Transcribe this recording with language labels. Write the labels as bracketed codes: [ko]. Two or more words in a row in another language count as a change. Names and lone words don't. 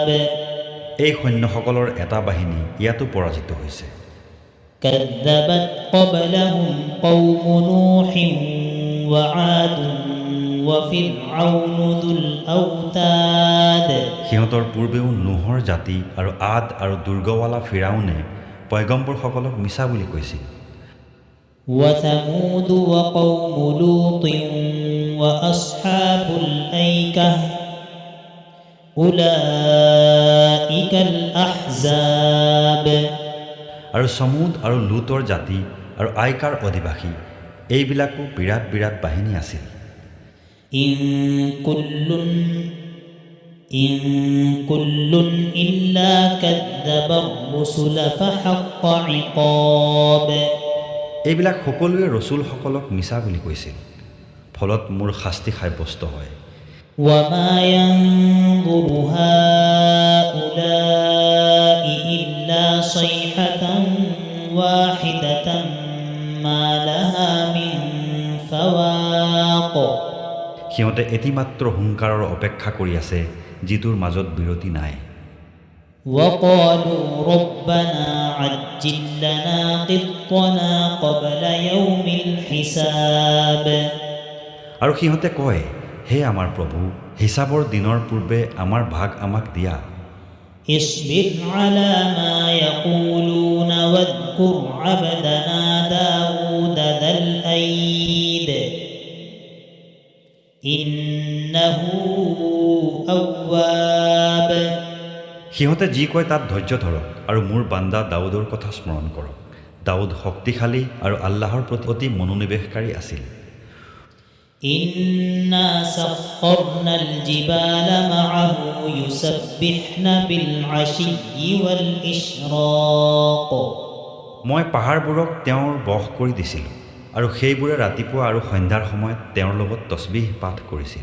[as] এই সৈন্যসকলৰ এটা বাহিনী ইয়াতো পৰাজিত হৈছে। [ar] كذبت قبلهم قوم نوح وعاد وفرعون ذو الأوتاد [as] সিহঁতৰ পূৰ্বেও নোহৰ জাতি আৰু আদ আৰু দুৰ্গৱালা ফিৰাউনে পয়গম্বৰসকলক মিছা বুলি কৈছিল। [ar] وثمود وقوم لوط وأصحاب الأيكة أولئك الأحزاب [as] আৰু সমুদ আৰু লুতৰ জাতি আৰু আইকাৰ অধিবাসী এইবিলাকো বিৰাট বিৰাট বাহিনী আছিল। [ar] إن كل إلا كذب الرسل فحق عقاب [as] এইবিলাক সকলোৱে ৰচুলসকলক মিছা বুলি কৈছিল, ফলত মোৰ শাস্তি সাব্যস্ত হয়। [ar] وما ينظر هؤلاء إلا صيحة واحدة ما لها من فواق [as] সিহঁতে এটিমাত্ৰ হুংকাৰৰ অপেক্ষা কৰি আছে যিটোৰ মাজত বিৰতি নাই। [ar] وقالوا ربنا عجل لنا قطنا قبل يوم الحساب [as] আৰু সিহঁতে কয়, হে আমাৰ প্ৰভু, হিচাপৰ দিনৰ পূৰ্বে আমাৰ ভাগ আমাক দিয়া। [ar] اصبر على ما يقولون واذكر عبدنا داود ذا الأيد إنه أواب। [as] সিহঁতে যি কয় তাত ধৈৰ্য ধৰক আৰু মোৰ বান্দা দাউদৰ কথা স্মৰণ কৰক। দাউদ শক্তিশালী আৰু আল্লাহৰ প্ৰতি অতি মনোনিৱেশকাৰী আছিল। [ar] إنا سخرنا الجبال معه يسبحن بالعشي والإشراق। [as] মই পাহাৰবোৰক তেওঁৰ বশ কৰি দিছিলোঁ আৰু সেইবোৰে ৰাতিপুৱা আৰু সন্ধ্যাৰ সময়ত তেওঁৰ লগত তছবিহ পাঠ কৰিছিল।